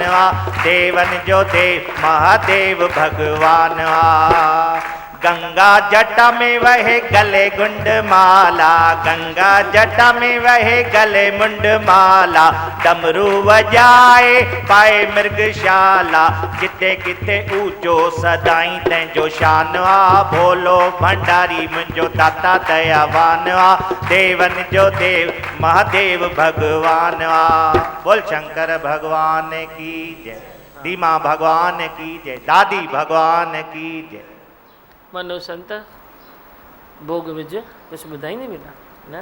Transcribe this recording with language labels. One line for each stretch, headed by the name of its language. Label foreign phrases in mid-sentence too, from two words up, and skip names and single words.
Sindhi: देवन जो देव महादेव भगवान गंगा जटा में वहे गले गुंड माला, गंगा जटा में वहे गले मुंड माला, डमरू वजाए पाए मृगशाला, किथे किथे ऊंचो सदाई तंहिंजो शान भोलो भंडारी मुंहिंजो दाता दयावान देवन जो देव महादेव भगवान
Hindi: बोल शंकर भगवान की जय,
Sindhi: दीमा भगवान की जय, दादी भगवान की जय। मनो संत भोग विज कुछ ॿुधाई नहीं मिला ना।